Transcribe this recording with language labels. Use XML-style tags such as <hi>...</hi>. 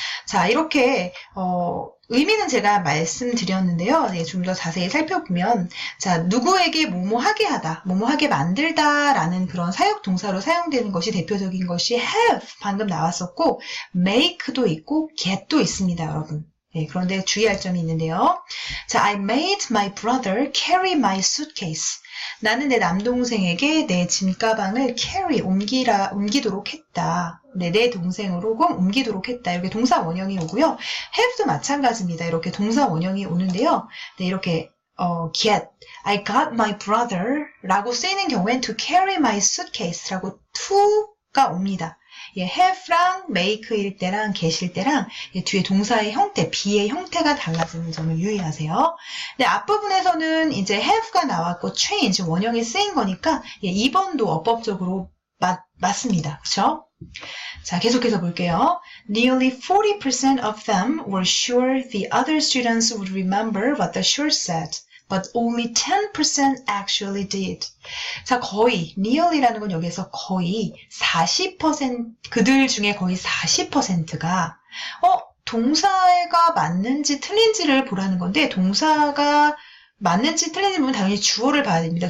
<ko>자, 이렇게 의미는 제가 말씀드렸는데요. 네, 좀 더 자세히 살펴보면 자, 누구에게 뭐뭐하게 하다, 뭐뭐하게 만들다라는 그런 사역 동사로 사용되는 것이 대표적인 것이 have, 방금 나왔었고 make도 있고 get도 있습니다, 여러분. 네, 그런데 주의할 점이 있는데요.</ko> <en>자, I made my brother carry my suitcase.</en> <ko>나는 내 남동생에게 내 짐가방을 carry, 옮기도록 했다. 네, 내 동생으로 옮기도록 했다. 이렇게 동사 원형이 오고요. have도 마찬가지입니다. 이렇게 동사 원형이 오는데요. 네, 이렇게 get,</ko> <en>I got my brother</en> <ko>라고 쓰이는 경우엔</ko> <en>to carry my suitcase</en> <ko>라고 to가 옵니다. 예, have랑 make일 때랑 get일 때랑 예, 뒤에 동사의 형태, be의 형태가 달라지는 점을 유의하세요. 네, 앞부분에서는 이제 have가 나왔고 change, 원형이 쓰인 거니까 예, 2번도 어법적으로 맞습니다. 그렇죠? 자, 계속해서 볼게요.</ko> <en>Nearly 40% of them were sure the other students would remember what the short said. But only 10% actually did.</en> <ko>자, 거의, nearly라는 건 여기서 거의 40%, 그들 중에 거의 40%가, 동사가 맞는지 틀린지를 보라는 건데, 동사가 맞는지 틀린지 보면 당연히 주어를 봐야 됩니다.</ko>